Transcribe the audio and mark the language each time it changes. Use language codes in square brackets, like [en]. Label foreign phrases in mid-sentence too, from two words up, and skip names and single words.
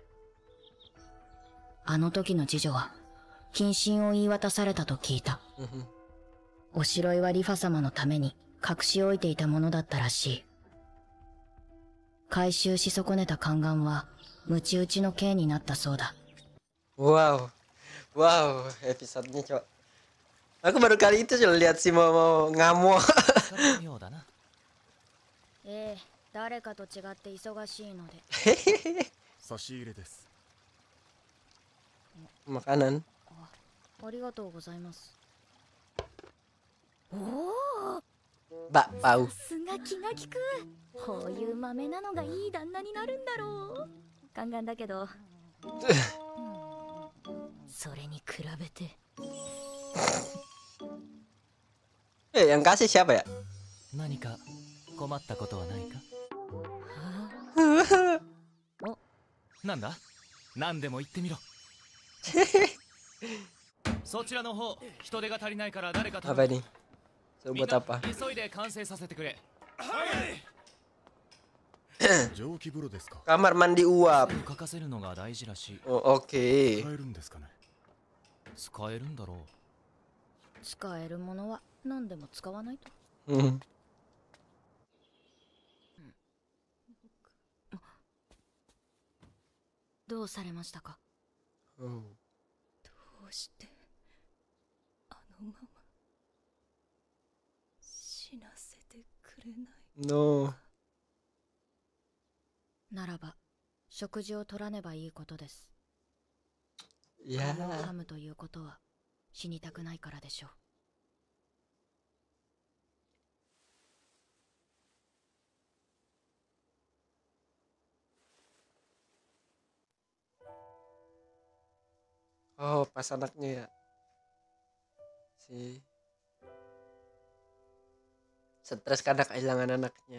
[ja] あの時の次女は、謹慎を言い渡されたと聞いた。おしろいはリファ様のために隠し置いていたものだったらしい。回収し損ねた宦官は、鞭打ちの刑になったそうだ。 [id] Wow, wow, episodenya coba. Aku baru kali itu lihat si mau ngamuk. [ja] ええ、誰かと違って忙しいので。差し入れです。 [id] Makanan. [ja] ありがとうございます。おお。 [id] Bakpao. [ja] さすが気が利く。こういう豆なのがいい旦那になるんだろう。ガンガンだけど。それに比べて。 [id] Yang kasih siapa ya? [ja] 何か困ったことはないか？なんだ？何でも言ってみろ。そちらの方、人手が足りないから誰か食べ。 [id] Apa nih? Buat apa? [ja] 急いで完成させてくれ。はい。蒸気風呂ですか。 [id] Kamar mandi uap. [ja] 書かせるのが大事らしい。 [id] Oke. [ja] 使えるんですかね。使えるんだろう。使えるものは何でも使わないと。どうされましたか？どうしてあのまま死なせてくれない？ No. ならば食事を取らねばいいことです。 [id] Ya. [ja] 身を噛むということは死にたくないからでしょう。 [id] Oh, pas anaknya ya. Si stres karena kehilangan anaknya.